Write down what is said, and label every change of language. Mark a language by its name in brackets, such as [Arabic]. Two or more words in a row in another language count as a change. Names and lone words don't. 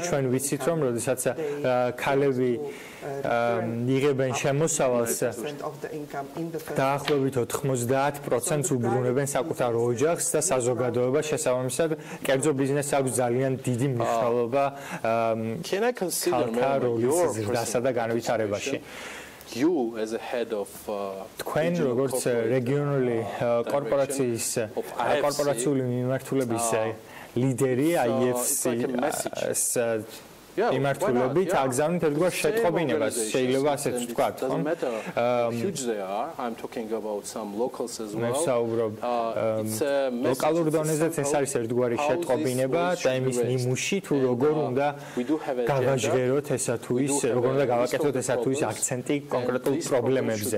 [Georgian] ჩვენ ვიცით, რომ როდესაც ქალები იღებენ შემოსავალს, დაახლოებით 90%-ს უბრუნებენ საკუთარ ოჯახს და საზოგადოებას. შესაბამისად, კერძო ბიზნესს აქვს ძალიან დიდი მნიშვნელობა ქალთა როლის ზრდასა და განვითარებაში. [English] You as a head of [Georgian] თქვენ როგორც რეგიონული კორპორაციის კორპორაციული მიმართულების ლიდერი IFC-ს მიმართულებით აგზავნით ერთგვარ შეტყობინებას, შეიძლება ასეც ვთქვათ, ხომ? მე ვსაუბრობ ლოკალურ დონეზეც ეს არის ერთგვარი შეტყობინება და იმის ნიმუში თუ როგორ უნდა გავაჟღეროთ ესა თუ ის, როგორ უნდა გავაკეთოთ ესა თუ ის აქცენტი კონკრეტულ პრობლემებზე.